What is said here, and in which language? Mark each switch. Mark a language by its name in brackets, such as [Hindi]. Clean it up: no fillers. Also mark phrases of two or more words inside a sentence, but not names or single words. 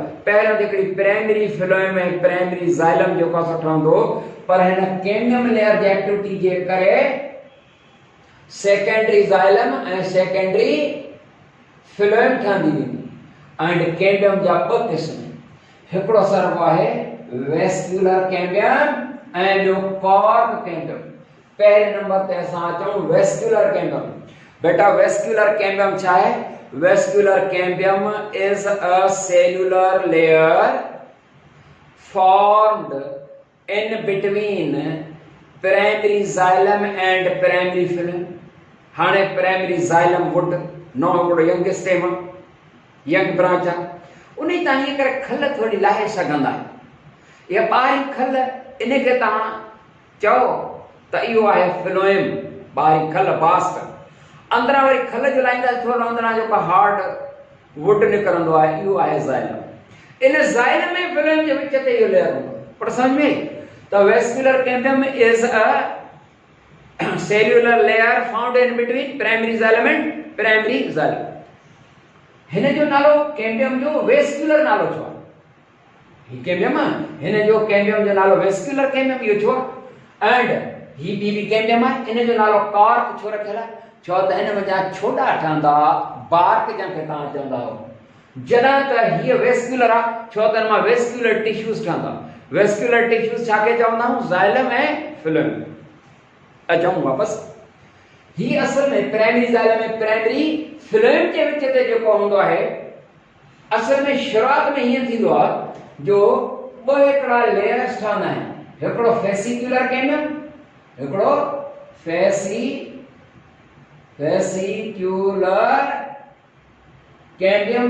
[Sindhi] पहिरियों त हिकिड़ी [English] primary phloem [Sindhi] ऐं [English] primary xylem [Sindhi] जेको सुठो हूंदो, पर हिन [English] cambium layer [Sindhi] जी [English] activity [Sindhi] जे करे [English] secondary xylem [Sindhi] ऐं [English] secondary phloem [Sindhi] ठहंदी वेंदी। [English] and cambium [Sindhi] जा ॿ क़िस्म, हिकिड़ो सरबो आहे [English] vascular cambium [Sindhi] ऐं ॿियो [English] cork cambium. [Sindhi] पहिरें नंबर ते असां अचूं [English] vascular cambium. [Sindhi] बेटा [English] vascular cambium [Sindhi] छा आहे? [English] Vascular cambium is a cellular layer formed in between primary xylem and primary phloem। [Sindhi] हाणे [English] primary xylem wood [Sindhi] नो हिकिड़ो [English] young stem, young branch [Sindhi] आहे, उन तां हीअं करे खल थोरी लाहे सघंदा आहियो। इहा ॿाहिरीं खल, इनखे तव्हां चओ त इहो आहे फ्लोएम, ॿाहिरीं खल बास्ट। अंदरां वरी खल जो लाईंदा थोरो अंदरां जेको [English] hard wood [Sindhi] निकिरंदो आहे, इहो आहे ज़ाइलम। इन ज़ाइलम में फ्लोएम जे विच ते इहो लेयर हूंदो, पर समझ में त [English] vascular cambium is a cellular layer found in between primary xylem and primary xylem. [Sindhi] हिन जो नालो कैम्बियम जो वेस्क्यूलर नालो छो आहे? ही कैम्बियम आहे, हिन जो कैम्बियम जो नालो [English] vascular cambium [Sindhi] इहो छो आहे? एंड ही बी कैम्बियम आहे, हिन जो नालो कॉर्क छो रखियल आहे? छो त हिन में जा छोटा ठहंदा, बार्क जंहिंखे तव्हां चवंदा हो। जॾहिं त हीअ वेस्क्यूलर आहे, छो त हिन मां [English] vascular tissues [Sindhi] ठहंदा। [English] vascular tissues [Sindhi] छाखे चवंदा आहियूं? ज़ाइलम ऐं फ्लोएम। अचूं वापसि, हीअ असल में [English] primary xylem [Sindhi] ऐं [English] primary phloem [Sindhi] जे विच ते जेको हूंदो आहे, असल में शुरूआत में हीअं थींदो आहे जो ॿ हिकिड़ा लेयर्स ठहंदा आहिनि, हिकिड़ो [English] fascicular cambium, [Sindhi] हिकिड़ो [English] vesicular cambium.